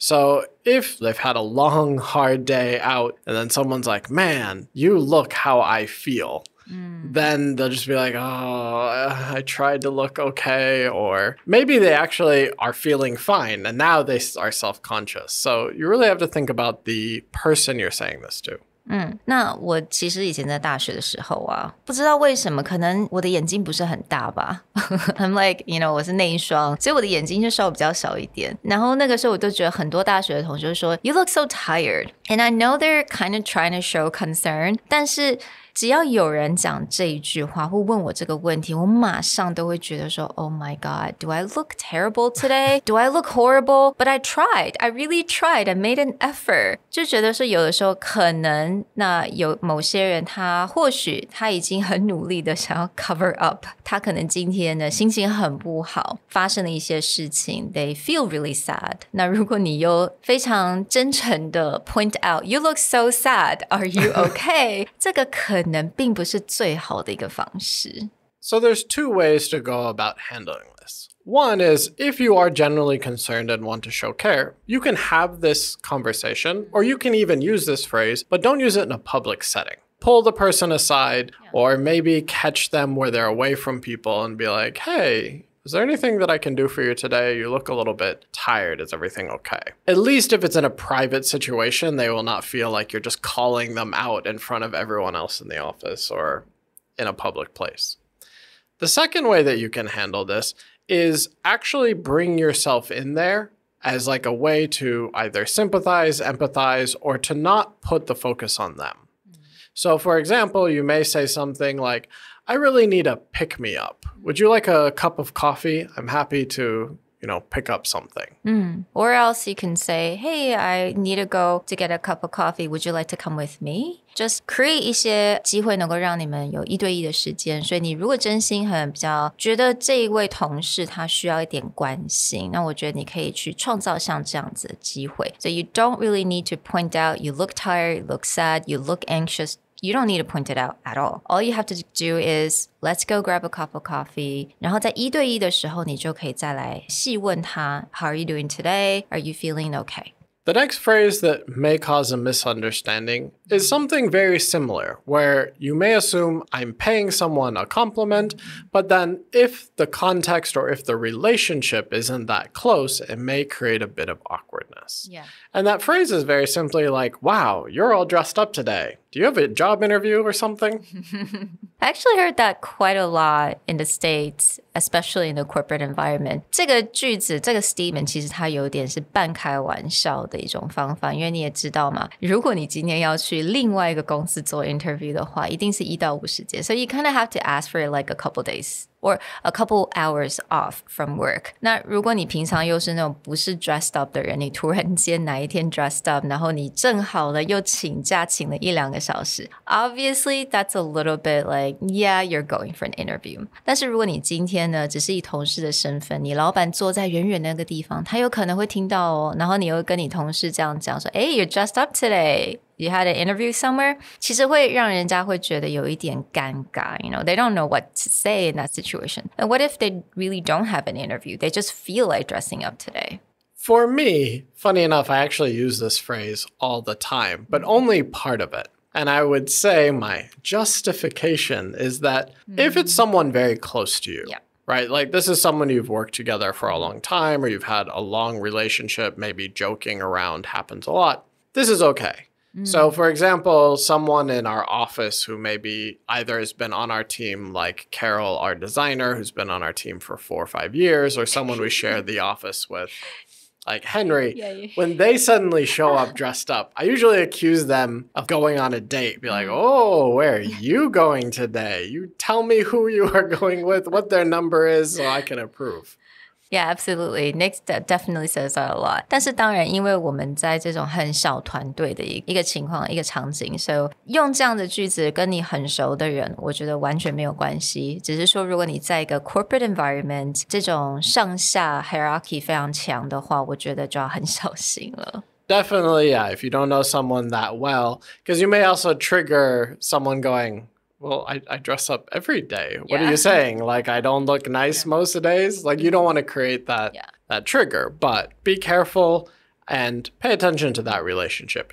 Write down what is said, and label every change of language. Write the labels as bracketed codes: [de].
[en] So if they've had a long, hard day out and then someone's like, man, you look how I feel, then they'll just be like, oh, I tried to look okay. Or maybe they actually are feeling fine and now they are self-conscious. So you really have to think about the person you're saying this to. [zh] 那我其实以前在大学的时候啊，不知道为什么，可能我的眼睛不是很大吧 [en] I'm like, [zh] 我是内双，所以我的眼睛就稍微比较小一点。然后那个时候我就觉得很多大学的同学说 [en] You look so tired. And I know they're kind of trying to show concern, [zh] 但是只要有人讲这一句话或问我这个问题，我马上都会觉得说 [en] Oh my God, do I look terrible today? Do I look horrible? But I tried. I really tried. I made an effort. [zh] 就觉得说有的时候可能那有某些人他或许他已经很努力的想要 cover up， 他可能今天呢心情很不好，发生了一些事情 [en] They feel really sad. [zh] 那如果你又非常真诚的 [en] point out You look so sad. Are you okay? [zh] 这个可能并不是最好的一个方式。 [en] So there's 2 ways to go about handling this. One is if you are genuinely concerned and want to show care, you can have this conversation, or you can even use this phrase, but don't use it in a public setting. Pull the person aside, or maybe catch them where they're away from people and be like, hey, is there anything that I can do for you today? You look a little bit tired. Is everything okay? At least if it's in a private situation, they will not feel like you're just calling them out in front of everyone else in the office or in a public place. The second way that you can handle this is actually bring yourself in there as like a way to either sympathize, empathize, or to not put the focus on them. So for example, you may say something like, I really need a pick-me-up. Would you like a cup of coffee? I'm happy to, pick up something. Or else you can say, hey, I need to go to get a cup of coffee. Would you like to come with me? Just create [zh] 一些机会能够让你们有一对一的时间。所以你如果真心很比较觉得这一位同事他需要一点关心，那我觉得你可以去创造像这样子的机会。 [en] So you don't really need to point out, you look tired, you look sad, you look anxious. You don't need to point it out at all. All you have to do is let's go grab a cup of coffee. [zh] 然后在1对1的时候，你就可以再来细问他 [en] How are you doing today? Are you feeling okay? The next phrase that may cause a misunderstanding is something very similar, where you may assume I'm paying someone a compliment, but then if the context or if the relationship isn't that close, it may create a bit of awkwardness. Yeah. And that phrase is very simply like, wow, you're all dressed up today. Do you have a job interview or something? I actually heard that quite a lot in the States, especially in the corporate environment. [zh] 这个句子，这个 statement 其实它有点是半开玩笑的一种方法，因为你也知道嘛，如果你今天要去另外一个公司做 interview 的话，一定是1到5时间， [en] so you kind of have to ask for like a couple days or a couple hours off from work. [zh] 那如果你平常又是那种不是 dressed up 的人，你突然间哪一天 dressed up， 然后你正好了又请假请了1-2个小时 [en] obviously that's a little bit like yeah you're going for an interview. [zh] 但是如果你今天呢只是以同事的身份，你老板坐在远远那个地方，他有可能会听到哦，然后你又跟你同事这样讲说 [en] Hey, you're dressed up today. You had an interview somewhere? [zh] 其实会让人家会觉得有一点尴尬 [en] you know, they don't know what to say in that situation. And what if they really don't have an interview? They just feel like dressing up today. For me, funny enough, I actually use this phrase all the time, but only part of it. And I would say my justification is that if it's someone very close to you, right? Like this is someone you've worked together for a long time or you've had a long relationship, maybe joking around happens a lot. This is okay. So, for example, someone in our office who maybe either has been on our team, like Carol, our designer, who's been on our team for 4 or 5 years, or someone we share the office with, like Henry, when they suddenly show up dressed up, I usually accuse them of going on a date. Be like, oh, where are you going today? You tell me who you are going with, what their number is, so I can approve. Yeah, absolutely. Nick definitely says that a lot. [zh] 但是当然，因为我们在这种很小团队的一个情况、一个场景，所以用这样的句子跟你很熟的人，我觉得完全没有关系。只是说，如果你在一个 corporate environment 这种上下 hierarchy 非常强的话，我觉得就要很小心了。 [en] Definitely, yeah. If you don't know someone that well, because you may also trigger someone going, well, I dress up every day. What are you saying? Like, I don't look nice most of the days? Like, you don't want to create that trigger. But be careful and pay attention to that relationship.